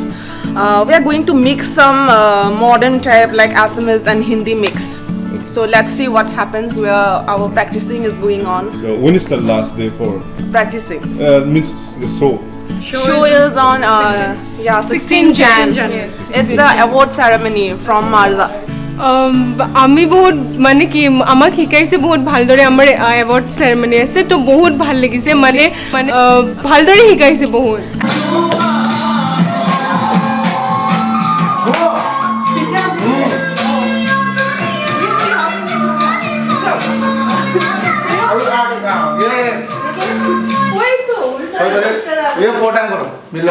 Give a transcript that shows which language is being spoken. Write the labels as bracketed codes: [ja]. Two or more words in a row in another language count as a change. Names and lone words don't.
[en] We are going to mix some modern type like Assamese and Hindi mix. So let's see what happens where our practicing is going on. So, when is the last day for? Practicing. Means the show. Show is on 16 Jan. Yes. It's an award ceremony from Marda. [as] আমি বহুত মানে কি আমাক শিকাইছে বহুত ভালদৰে আমাৰ [en] award ceremony [as] আছে তো বহুত ভাল লাগিছে মানে ভালদৰে শিকাইছে বহুত [hi] ये 4 टाइम करो मिला